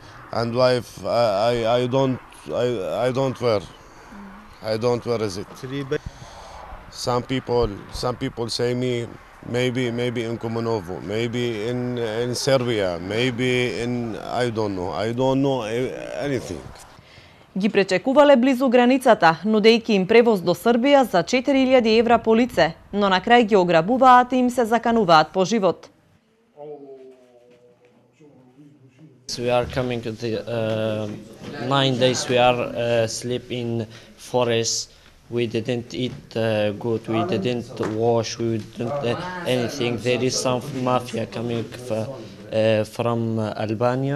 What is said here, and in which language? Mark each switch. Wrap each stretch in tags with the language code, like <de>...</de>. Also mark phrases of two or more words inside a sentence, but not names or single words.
<en>I don't wear. I don't wear is it. Some people say me maybe in Kumanovo, maybe in Serbia, maybe in I don't know anything.</en> <mk>Ги пречекувале близу границата, нудејќи им превоз до Србија за 4000 евра по лице, но на крај ги ограбуваат и им се закануваат по живот.</mk> <en>We are coming to the 9 days. We are sleep in forest. We didn't eat good. We didn't wash. We didn't anything. There is some mafia coming from Albania.</en>